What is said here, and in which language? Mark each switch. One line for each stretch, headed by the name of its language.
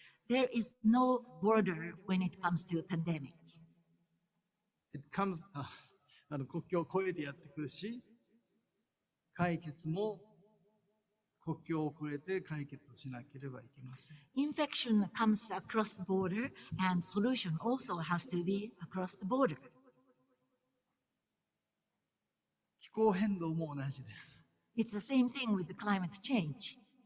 English: There is no border when it comes to pandemics. It comes,
Japanese: 国境を越えてやってくるし、解決も国境を越えて解決しなければいけません。
English: Infection comes across the border, and solution also has to be across the border.
Japanese: 気候変動も同じです。
English: It's the same thing with the climate change.